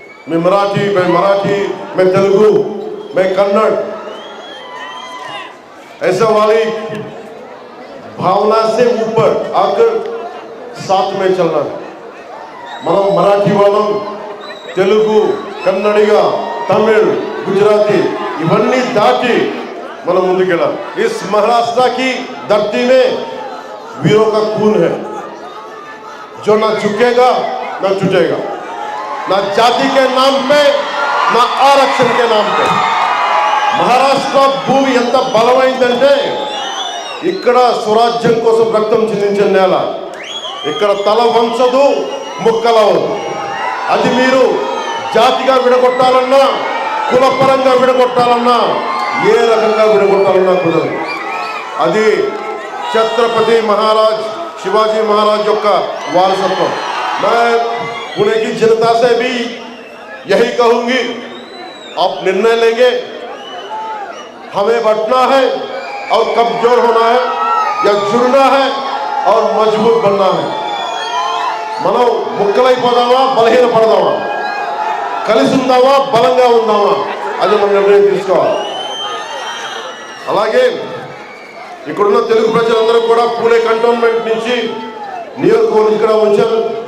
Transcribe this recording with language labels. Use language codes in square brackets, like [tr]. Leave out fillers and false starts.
[hi] मैं मराठी, मैं तेलुगु, मैं कन्नड़, ऐसा वाली भावना से ऊपर आकर साथ में चलना है. [te] మనం మరాఠీ వాళ్ళం, తెలుగు, కన్నడిగా, తమిళ్, गुजराती ఇవన్నీ దాటి మనం ముందుకెళ్ళాలి. [hi] इस महाराष्ट्र की धरती में वीरों का खून है जो ना झुकेगा ना टूटेगा, ना जाति के नाम पे ना आरक्षण के नाम पे. [te] మహారాష్ట్ర భూమి ఎంత బలమైందంటే ఇక్కడ స్వరాజ్యం కోసం రక్తం చిందించిన నేల. ఇక్కడ తల వంచదు, ముక్కలవదు. అది మీరు జాతిగా విడగొట్టాలన్నా, కులపరంగా విడగొట్టాలన్నా, ఏ రకంగా విడగొట్టాలన్నా కుదరదు. అది ఛత్రపతి మహారాజ్ शिवाजी महाराज యొక్క వారసత్వం. [hi] मैं पुणे की जनता से भी यही कहूंगी, आप निर्णय लेंगे, हमें बंटना है और कमजोर होना है या जुड़ना है और मजबूत बनना है. [te] మనం ముక్కలైపోదామా, బలహీనపడదామా, కలిసి ఉందామా, బలంగా ఉందామా, అది మనం నిర్ణయం తీసుకోవాలి. అలాగే ఇక్కడున్న తెలుగు ప్రజలందరూ కూడా పూణే కంటోన్మెంట్ నుంచి నియోజకవర్గం ఇక్కడ వచ్చారు.